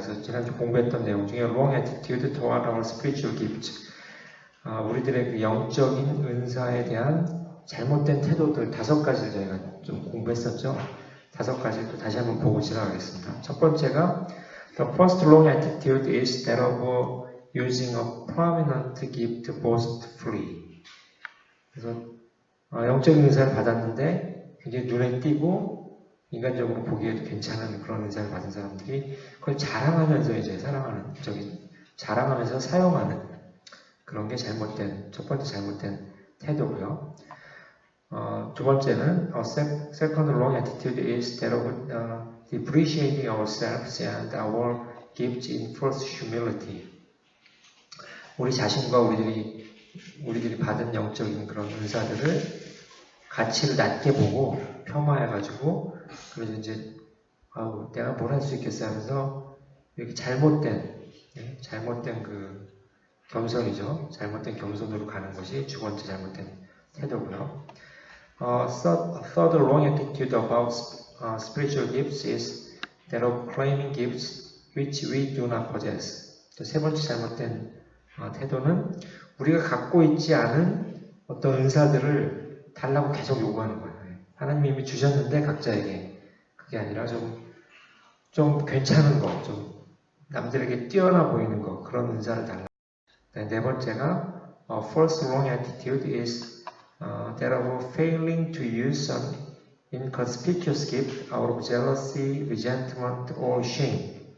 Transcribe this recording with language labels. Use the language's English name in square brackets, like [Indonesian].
[Korean] 그래서 지난주 공부했던 내용 중에 [English] Wrong Attitude Toward Our Spiritual Gift, [Korean] 우리들의 그 영적인 은사에 대한 잘못된 태도들 5가지를 저희가 좀 공부했었죠. 5가지 또 다시 한번 보고 지나가겠습니다. 첫 번째가 [English] The first wrong attitude is that of using a prominent gift boastfully. [Korean] 그래서 영적인 은사를 받았는데 굉장히 눈에 띄고 인간적으로 보기에도 괜찮은 그런 은사를 받은 사람들이 그걸 자랑하면서 이제 자랑하면서 사용하는 그런 게 첫 번째 잘못된 태도고요. 두 번째는 [English] second wrong attitude is that of depreciating ourselves and our gifts in false humility. [Korean] 우리 자신과 우리들이 받은 영적인 그런 은사들을 가치를 낮게 보고 폄하해가지고 그래서 이제 내가 뭘 할 수 있겠어 하면서 이렇게 잘못된 그 겸손이죠. 잘못된 겸손으로 가는 것이 두 번째 잘못된 태도고요. [English] Third wrong attitude about spiritual gifts is that of claiming gifts which we do not possess. [Korean] 세 번째 잘못된 태도는 우리가 갖고 있지 않은 어떤 은사들을 달라고 계속 요구하는 거예요. 하나님이 주셨는데 각자에게 그게 아니라 좀 괜찮은 거, 좀 남들에게 뛰어나 보이는 거 그런 은사를 달라. 네 번째가 [English] First wrong attitude is that of failing to use an inconspicuous gift out of jealousy, resentment, or shame.